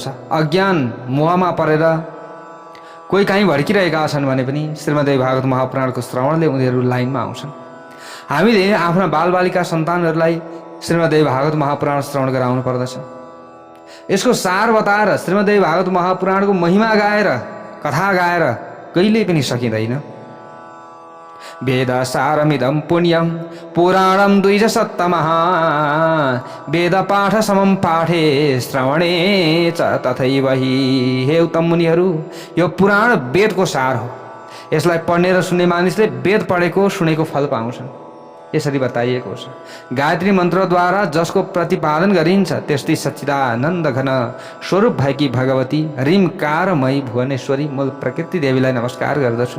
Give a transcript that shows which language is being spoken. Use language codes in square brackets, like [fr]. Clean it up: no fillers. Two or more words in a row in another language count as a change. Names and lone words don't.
[ne] अज्ञान मोहमा परेर कोही काहीँ भड्किरहेका छन् भने पनि श्रीमद्देवी भागवत महापुराणको श्रवणले उनीहरू लाइनमा आउँछन्। हामीले आफ्ना बालबालिका सन्तानहरूलाई श्रीमद्देवी भागवत महापुराण श्रवण गराउनु पर्दछ। यसको सार बताएर श्रीमद्देवी भागवत महापुराणको महिमा गाएर, कथा गाएर कहिल्यै पनि सकिँदैन। [sa] वेद सारमिदं पुण्यं पुराणं द्विजसत्तमः, वेद पाठ समं पाठे श्रवणे च तथैव हि। [ne] हे उत्तम मुनिहरू, यो पुराण वेदको सार हो। यसलाई पढ्ने र सुन्ने मानिसले वेद पढेको सुनेको फल पाउँछन्। यसरी बताइएको छ। गायत्री मन्त्रद्वारा जसको प्रतिपादन गरिन्छ त्यस्तै सच्चिदानन्द घन स्वरूप भएकी भगवती ह्रीमकारमयी भुवनेश्वरी मूल प्रकृति देवीलाई नमस्कार गर्दछु।